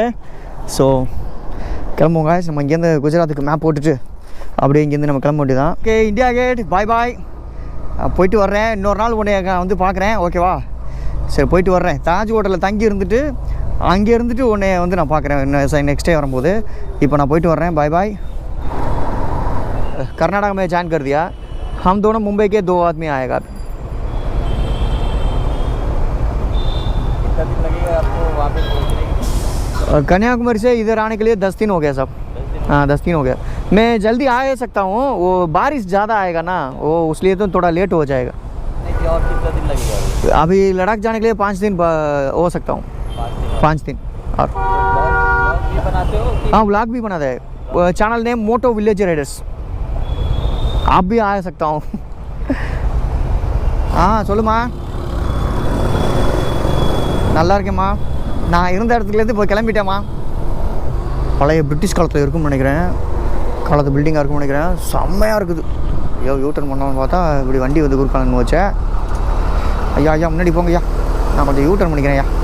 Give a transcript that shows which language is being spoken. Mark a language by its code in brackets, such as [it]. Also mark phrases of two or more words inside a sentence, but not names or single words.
[ta] ஸோ கிளம்புவோங்க, நம்ம இங்கேருந்து குஜராத்துக்கு மேப் போட்டுட்டு அப்படியே இங்கேருந்து நம்ம கிளம்ப வேண்டியதான். ஓகே இந்தியா கேட் [en] bye bye, [ta] போயிட்டு வர்றேன். இன்னொரு நாள் உன்னை வந்து பார்க்குறேன் ஓகேவா. சரி போயிட்டு வர்றேன். தாஜ் ஹோட்டலில் தங்கி இருந்துட்டு அங்கே இருந்துட்டு உன்னை வந்து நான் பார்க்குறேன் [en] next day [ta] வரும்போது. இப்போ நான் போயிட்டு வர்றேன், [en] bye bye. [hi] कर्नाटक में ज्वाइन कर दिया, हम दोनों मुंबई के 2 आदमी आएगा. कितना दिन लगेगा आपको वहाँ पे पहुँचने के? कन्याकुमारी से इधर आने के लिए 10 दिन हो गया सब. हाँ 10 दिन हो गया. मैं जल्दी आ सकता हूँ, वो बारिश ज़्यादा आएगा ना, वो इसलिए तो थोड़ा लेट हो जाएगा. नहीं और कितना दिन लगेगा? अभी लद्दाख जाने के लिए 5 दिन हो सकता हूँ. 5 दिन. और ब्लॉग भी बनाते हो? हाँ व्लॉग भी बनाता है, [en] channel name [hi] मोटो विलेज राइडर्स. आप भी आ सकता हूँ. हाँ [ta] சொல்லுமா, நல்லா இருக்கேம்மா. நான் இருந்த இடத்துலேருந்து இப்போ கிளம்பிட்டேம்மா. பழைய பிரிட்டிஷ் காலத்தில் இருக்கும்னு நினைக்கிறேன், காலத்து பில்டிங்காக இருக்கும்னு நினைக்கிறேன். செம்மையாக இருக்குது. ஐயோ யூட்டர்ன் பண்ணோன்னு பார்த்தா இப்படி வண்டி வந்து குறுக்காலன்னு வச்சேன். ஐயா ஐயா முன்னாடி போங்க ஐயா, நான் கொஞ்சம் யூட்டர்ன் பண்ணிக்கிறேன் ஐயா.